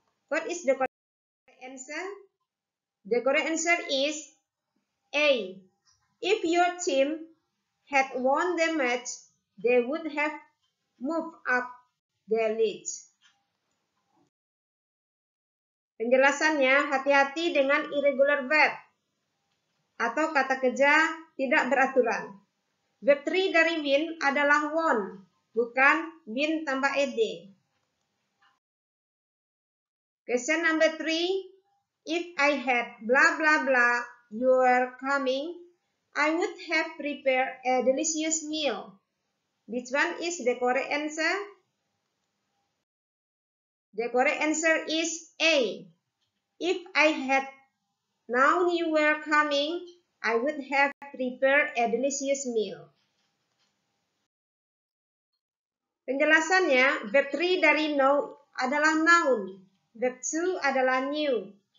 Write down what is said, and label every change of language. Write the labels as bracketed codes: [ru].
[en] What is the correct answer? The correct answer is A. If your team had won the match, they would have moved up their leagues. [id] Penjelasannya, hati-hati dengan irregular verb atau kata kerja tidak beraturan. Verb 3 dari win adalah won, bukan win tambah ed. [en] Question number 3. If I had blah blah blah you are coming, I would have prepared a delicious meal. Which one is the correct answer? The correct answer is A. If I had known you were coming, I would have prepared a delicious meal. [id] Penjelasannya, verb 3 dari know adalah noun, verb 2 adalah knew.